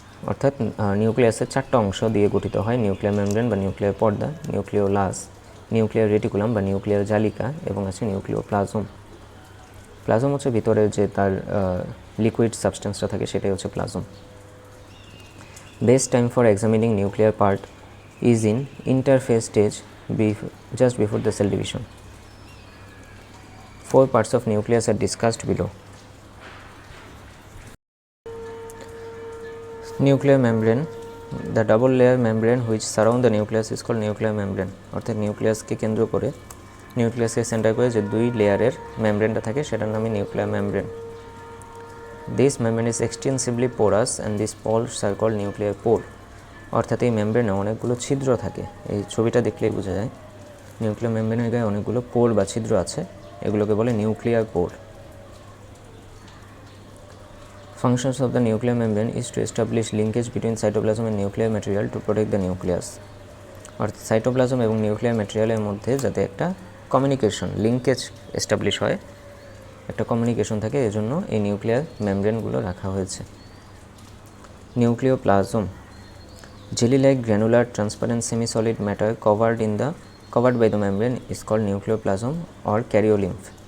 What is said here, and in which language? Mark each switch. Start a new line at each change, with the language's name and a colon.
Bangla: অর্থাৎ নিউক্লিয়াসের 4টা অংশ দিয়ে গঠিত হয়, নিউক্লিয়ার মেমব্রেন বা নিউক্লিয়ার পর্দা, নিউক্লিওলাস, নিউক্লিয়ার রেটিকুলাম বা নিউক্লিয়ার জালিকা, এবং আছে নিউক্লিওপ্লাজম। প্লাজম হচ্ছে ভিতরে যে তার লিকুইড সাবস্টেন্সটা থাকে, সেটাই হচ্ছে plasm.
English: Best time for examining nuclear part is in interface stage, just before the cell division. 4 parts of nucleus are discussed below. Nuclear membrane, the double layer membrane which surround the nucleus is called nuclear membrane.
Bangla: অর্থাৎ নিউক্লিয়াসকে কেন্দ্র করে, নিউক্লিয়াসকে centre করে যে 2 লেয়ারের মেমব্রেনটা থাকে, সেটার নামই nuclear membrane.
English: This membrane is extensively porous and these pores are called nuclear pore.
Bangla: অর্থাৎ এই মেমব্রেনে অনেকগুলো ছিদ্র থাকে, এই ছবিটা দেখলেই বোঝা যায়। নিউক্লিয়ার মেমব্রেনের গায়ে অনেকগুলো পোর বা ছিদ্র আছে, এগুলোকে বলে nuclear poor.
English: Functions of the nuclear membrane is to establish linkage between cytoplasm and nuclear material to protect the nucleus.
Bangla: অর্থাৎ সাইটোপ্লাজম এবং নিউক্লিয়ার ম্যাটেরিয়ালের মধ্যে যাতে একটা কমিউনিকেশন, লিঙ্কেজ এস্টাবলিশ হয়, একটা কমিউনিকেশন থাকে, এজন্য এই নিউক্লিয়ার মেমব্রেনগুলো রাখা হয়েছে।
English: Nucleoplasm, jelly-like granular transparent semi-solid matter covered by the membrane is called nucleoplasm or karyolymph.